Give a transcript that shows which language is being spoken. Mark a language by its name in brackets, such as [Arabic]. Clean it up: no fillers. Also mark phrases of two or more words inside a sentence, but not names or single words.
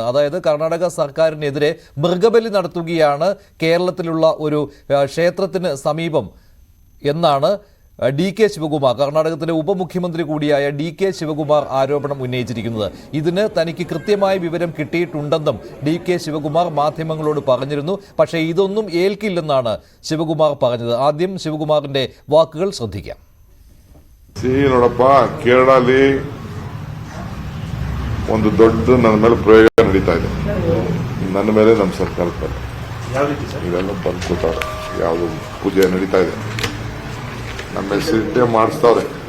[Malayalam] അതായത് കർണാടക സർക്കാരിനെതിരെ മൃഗബലി നടത്തുകയാണ് കേരളത്തിലുള്ള ഒരു ക്ഷേത്രത്തിന് സമീപം എന്നാണ് DK ശിവകുമാർ, കർണാടകത്തിലെ ഉപമുഖ്യമന്ത്രി കൂടിയായ DK ശിവകുമാർ ആരോപണം ഉന്നയിച്ചിരിക്കുന്നത്. ഇതിന് തനിക്ക് കൃത്യമായ വിവരം കിട്ടിയിട്ടുണ്ടെന്നും DK ശിവകുമാർ മാധ്യമങ്ങളോട് പറഞ്ഞിരുന്നു. പക്ഷേ ഇതൊന്നും ഏൽക്കില്ലെന്നാണ് ശിവകുമാർ പറഞ്ഞത്. ആദ്യം ശിവകുമാറിന്റെ വാക്കുകൾ ശ്രദ്ധിക്കാം. [Kannada] ನೋಡಪ್ಪ, ಕೇರಳದಲ್ಲಿ ಒಂದು ದೊಡ್ಡ ನನ್ನ ಮೇಲೆ ಪ್ರಯೋಗ ನಡೀತಾ ಇದೆ. ನನ್ನ ಮೇಲೆ ನಮ್ಮ ಸರ್ಕಾರದ ಇದೆಲ್ಲ ಬಂದ್ಕೊತಾರೆ. ಯಾವುದು ಪೂಜೆ ನಡೀತಾ ಇದೆ, ನಮ್ಮ ಹೆಸರಿಟ್ಟೆ ಮಾಡಿಸ್ತಾವ್ರೆ.